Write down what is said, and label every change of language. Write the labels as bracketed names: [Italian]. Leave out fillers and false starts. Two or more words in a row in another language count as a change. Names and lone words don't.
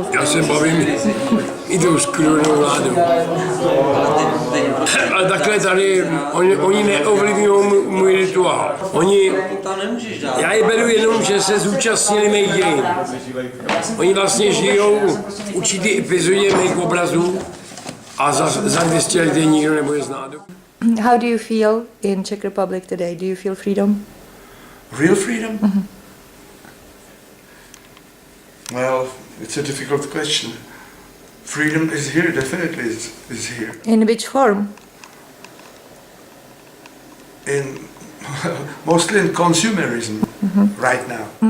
[Czech] Já se bavím i tou skrůvnou vládou. Ale takhle tady, oni neovlivňují můj rituál. Já je beru jenom, že se zúčastnili mých dějin. Oni vlastně žijou v určitý epizodě mých obrazů a za 200 let je nikdo nebude znát. [English] How do you feel in Czech Republic today? Do you feel freedom? Real freedom? Well, it's a difficult question. Freedom is here, definitely is here. In which form? Mostly in consumerism right now.